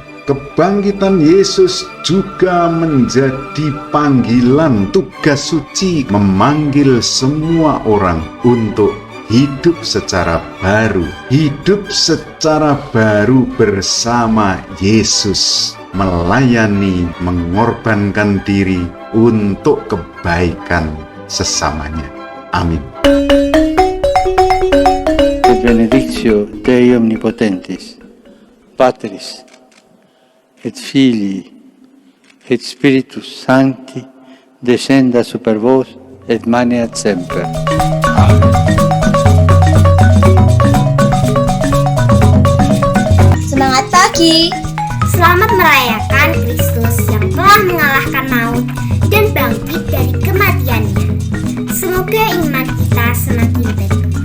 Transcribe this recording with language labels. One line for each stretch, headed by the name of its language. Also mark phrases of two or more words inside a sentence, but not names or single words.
Indonesian: Kebangkitan Yesus juga menjadi panggilan tugas suci memanggil semua orang untuk hidup secara baru. Hidup secara baru bersama Yesus, melayani, mengorbankan diri untuk kebaikan sesamanya. Amin.
Latin: Et benedictio Dei omnipotentis, Patris, et Filii, et Spiritus Sancti, descenda super vos, et maneat semper.
Indonesian: Amen. Semangat pagi! Selamat merayakan Kristus yang telah mengalahkan maut dan bangkit dari kematiannya. Semoga iman kita semakin teguh.